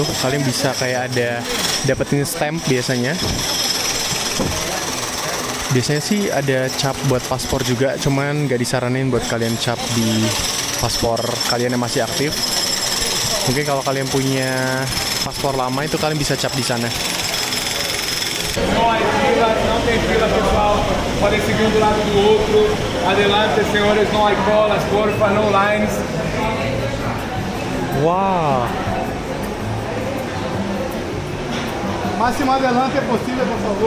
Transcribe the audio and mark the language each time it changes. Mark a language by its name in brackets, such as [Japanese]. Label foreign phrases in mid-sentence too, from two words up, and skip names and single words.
[Indonesian] Kalian bisa kayak ada dapetin stamp biasanya. Biasanya sih ada cap buat paspor juga, cuman nggak disaranin buat kalian cap di paspor kalian yang masih aktif. Mungkin kalau kalian punya paspor lama itu kalian bisa cap di sana. [Portuguese] Não tem fila, pessoal. Podem seguir um do lado do outro. Adelante, senhores, não há [Spanish] colas, porfa, [English] no lines. Wow. [Spanish] Máximo adelante possível, por favor.